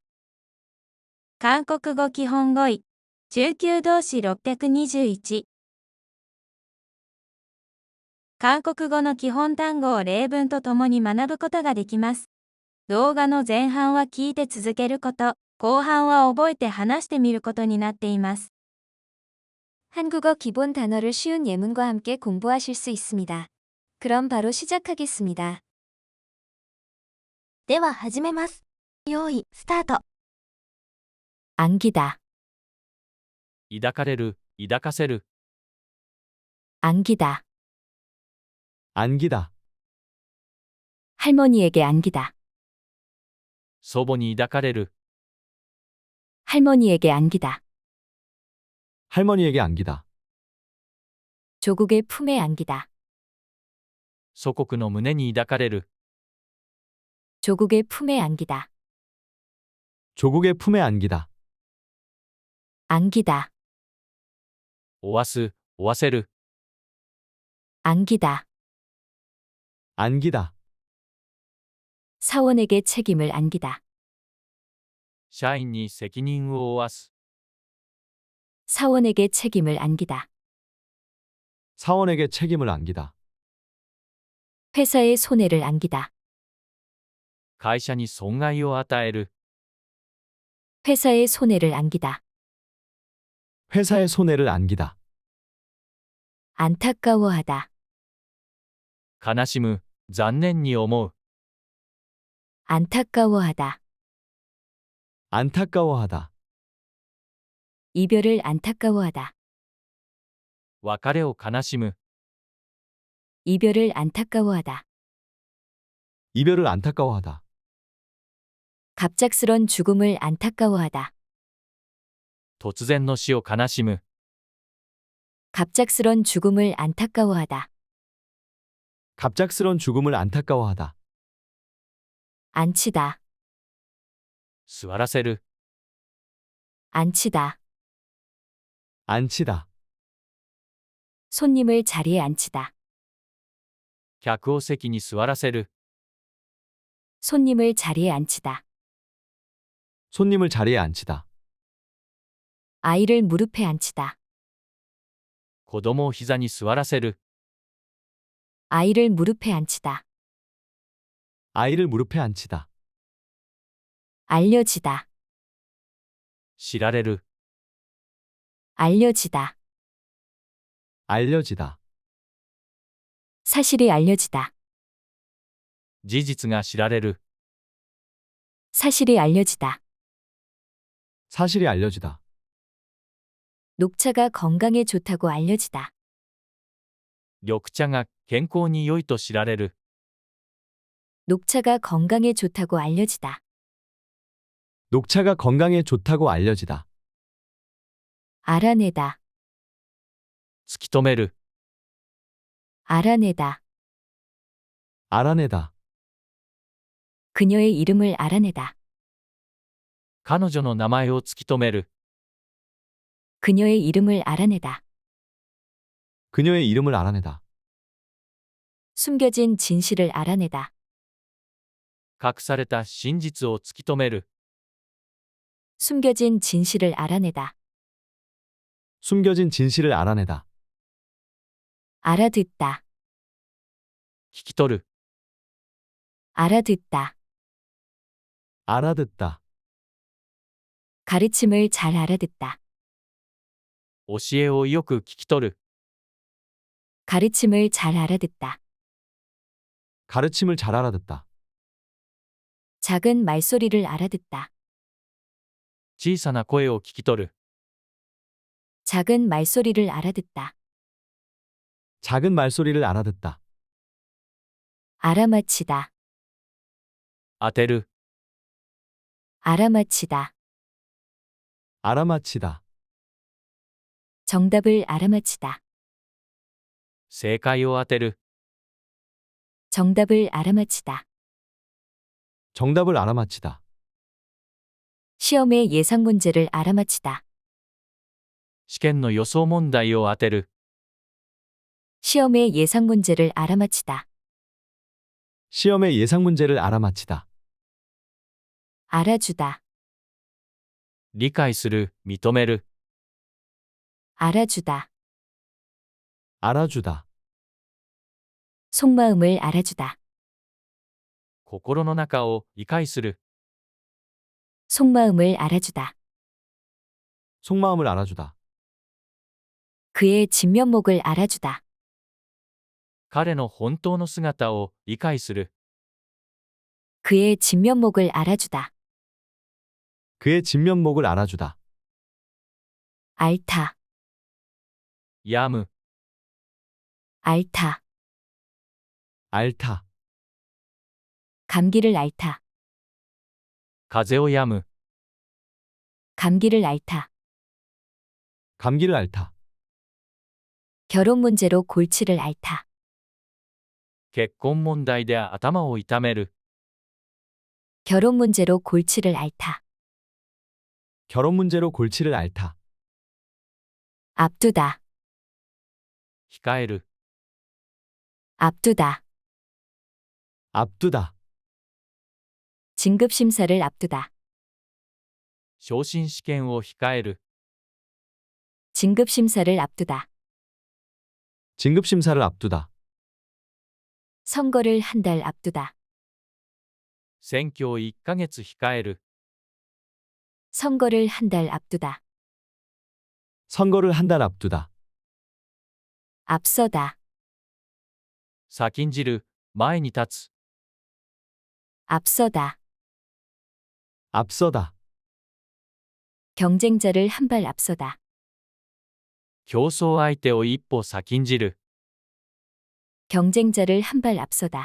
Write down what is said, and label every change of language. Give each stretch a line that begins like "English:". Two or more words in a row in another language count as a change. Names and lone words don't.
Japanese: 韓国語基本語彙。中級動詞621。韓国語の基本単語を例文とともに学ぶことができます。動画の前半は聞いて続けること、後半は覚えて話してみることになっています。
Korean: 한국어 기본 단어를 쉬운 예문과 함께 공부하실 수 있습니다. 그럼 바로 시작하겠습니다.
Japanese: では始めます。用意、スタート。
Korean: 안기다,
Japanese: 抱かれる、抱かせる、
Korean: 안기다, 안기다, 할머니에게 안기다,
Japanese: 祖母に抱かれる、
Korean: 할머니에게 안기다, 할머니에게 안기다, 조국의 품에 안기다,
Japanese: 祖国の胸に抱かれる、
Korean: 조국의 품에 안기다, 조국의 품에 안기다, 안기다,
Japanese: 負わす、負わせる、
Korean: 안기다, 안기다, 사원에게 책임을 안기다,
Japanese: 社員に責任を負わす、
Korean: 사원에게 책임을 안기다, 사원에게 책임을 안기다, 회사에 손해를 안기다,
Japanese: 会社に損害を与える、
Korean: 회사에 손해를 안기다, 회사의 손해를 안기다, 안타까워하다,
Japanese: 悲しむ、残念に思う、
Korean: 안타까워하다, 안타까워하다, 이별을 안타까워하다,
Japanese: 別れを悲しむ、
Korean: 이별을 안타까워하다, 이별을 안타까워하다, 갑작스런 죽음을 안타까워하다,
Japanese: 突然の死を悲しむ、
Korean: 갑작스런 죽음을 안타까워하다, 갑작스런 죽음을 안타까워하다, 앉히다,
Japanese: 座らせる、
Korean: 앉히다, 안치다, 손님을 자리에 앉히다,
Japanese: 客を席に座らせる、
Korean: 손님을 자리에 앉히다, 손님을 자리에 앉히다, 아이를 무릎에 앉히다,
Japanese: 子供を膝に座らせる、
Korean: 아이를 무릎에 앉히다, 아이를 무릎에 앉히다, 알려지다,
Japanese: 知られる、
Korean: 알려지다, 알려지다, 사실이 알려지다,
Japanese: 事実が知られる、
Korean: 사실이 알려지다, 사실이 알려지다, 녹차가 건강에 좋다고 알려지다,
Japanese: 緑茶が健康に良いと知られる、
Korean: 녹차가 건강에 좋다고 알려지다, 녹차가 건강에 좋다고 알려지다, 알아내다,
Japanese: 突き止める、
Korean: 알아내다, 알아내다, 그녀의 이름을 알아내다,
Japanese: 彼女の名前を突き止める、
Korean: 그녀의 이름을 알아내다, 그녀의 이름을 알아내다, 숨겨진 진실을 알아내다,
Japanese: 隠された真実を突き止める、
Korean: 숨겨진 진실을 알아내다, 숨겨진 진실을 알아내다, 알아듣다,
Japanese: 聞き取る、
Korean: 알아듣다, 알아듣다, 가르침을 잘 알아듣다,
Japanese: 教えをよく聞き取る、
Korean: 가르침을 잘 알아듣다, 가르침을 잘 알아듣다, 작은 말소리를 알아듣다,
Japanese: 小さな声を聞き取る、
Korean: 작은 말소리를 알아듣다, 작은 말소리를 알아듣다, 알아맞히다,
Japanese: 当てる、
Korean: 알아맞히다, 알아맞히다, 정답을 알아맞히다,
Japanese: 正解を当てる、
Korean: 정답을 알아맞히다, 정답을 알아맞히다, 시험의 예상 문제를 알아맞히다,
Japanese: 試験の予想問題を当てる、
Korean: 시험의 예상 문제를 알아맞히다, 시험의 예상 문제를 알아맞히다. 알아주다,
Japanese: 理解する、認める、
Korean: 알아주다, 알아주다. 속마음을 알아주다,
Japanese: 心の中を理解する、
Korean: 속마음을 알아주다, 속마음을 알아주다. 그의 진면목을 알아주다,
Japanese: 彼の本当の姿を理解する、
Korean: 그의 진면목을 알아주다, 그의 진면목을 알아주다. 앓다,
Japanese: 病む、
Korean: 앓다, 앓다. 감기를 앓다,
Japanese: 風邪を病む、
Korean: 감기를 앓다, 감기를 앓다. 결혼 문제로 골치를 앓다,
Japanese: 結婚問題で頭を痛める、
Korean: 결혼 문제로 골치를 앓다, 결혼 문제로 골치를 앓다. 앞두다,
Japanese: 控える、
Korean: 앞두다, 앞두다. 진급심사를 앞두다,
Japanese: 昇進試験を控える、
Korean: 진급심사를 앞두다, 진급심사를 앞두다. 선거를 한 달 앞두다,
Japanese: 選挙を1ヶ月控える、
Korean: 선거를 한 달 앞두다, 선거를 한 달 앞두다. 앞서다,
Japanese: 先んじる、前に立つ、
Korean: 앞서다, 앞서다. 경쟁자를 한 발 앞서다,
Japanese: 競争相手を一歩先んじる、
Korean: 경쟁자를 한 발 앞서다,